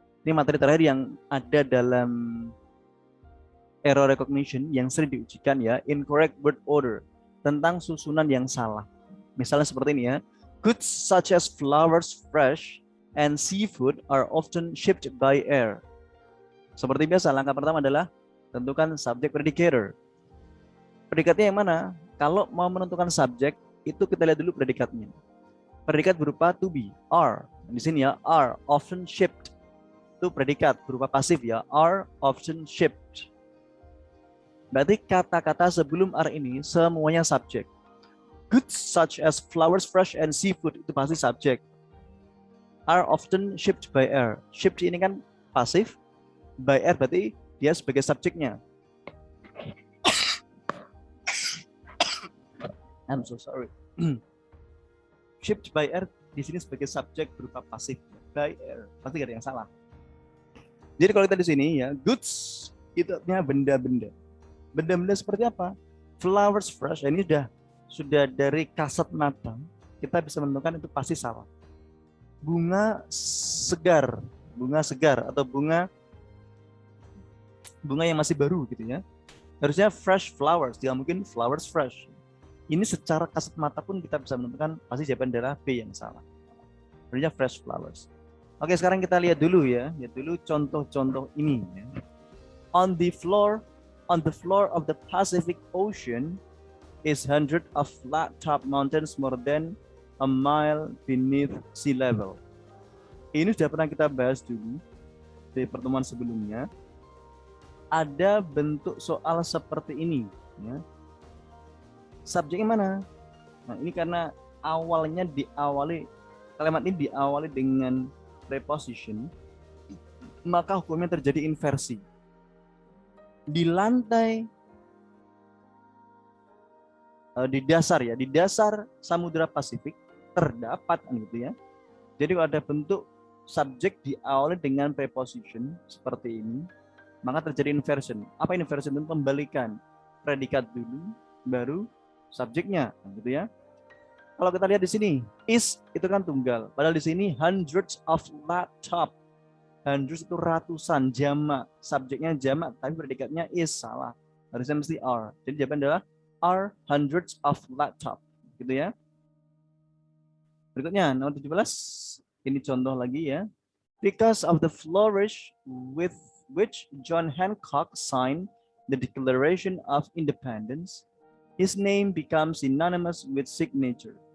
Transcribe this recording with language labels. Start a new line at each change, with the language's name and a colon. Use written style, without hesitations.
Indonesian: Ini materi terakhir yang ada dalam error recognition yang sering diujikan, ya, incorrect word order, tentang susunan yang salah. Misalnya seperti ini, ya.
English: Goods such as flowers, fresh, and seafood are often shipped by air.
Indonesian: Seperti biasa, langkah pertama adalah tentukan subject predicator. Predikatnya yang mana? Kalau mau menentukan subjek, itu kita lihat dulu predikatnya. Predikat berupa to be, are. Di sini ya,
English: are often shipped.
Indonesian: Itu predikat berupa pasif ya, are often shipped. Berarti kata-kata sebelum are ini semuanya subjek.
English: Goods such as flowers, fresh, and seafood
Indonesian: itu pasti subjek.
English: Are often shipped by air.
Indonesian: Shipped ini kan pasif, by air berarti dia sebagai subjeknya.
English: I'm so sorry. Shipped by air
Indonesian: di sini sebagai subjek berupa pasif, by air. Pasti gak ada yang salah. Jadi kalau kita di sini ya, goods itu artinya benda-benda. Benda-benda seperti apa? Flowers fresh, ini sudah dari kasat mata kita bisa menentukan itu pasti salah. Bunga segar atau bunga yang masih baru gitu ya. Harusnya fresh flowers, tidak mungkin flowers fresh. Ini secara kasat mata pun kita bisa menentukan pasti jawaban adalah B yang salah. Harusnya fresh flowers. Oke, sekarang kita lihat dulu ya. Lihat dulu contoh-contoh ini ya.
English: On the floor of the Pacific Ocean is hundreds of flat top mountains more than a mile beneath sea level.
Indonesian: Ini sudah pernah kita bahas dulu di pertemuan sebelumnya. Ada bentuk soal seperti ini ya. Subjeknya mana? Nah, ini karena kalimat ini diawali dengan preposition, maka hukumnya terjadi inversi. Di lantai, di dasar Samudra Pasifik terdapat, gitu ya. Jadi kalau ada bentuk subjek diawali dengan preposition seperti ini, maka terjadi inversion. Apa inversion? Itu pembalikan predikat dulu, baru subjeknya, gitu ya. Kalau kita lihat di sini, is itu kan tunggal. Padahal di sini
English: hundreds of laptop.
Indonesian: Hundreds itu ratusan, jamak. Subjeknya jamak, tapi predikatnya is, salah. Harusnya mesti are. Jadi jawaban adalah
English: are hundreds of laptop,
Indonesian: gitu ya. Berikutnya nomor 17. Ini contoh lagi ya.
English: Because of the flourish with which John Hancock signed the Declaration of Independence, his name becomes synonymous with signature.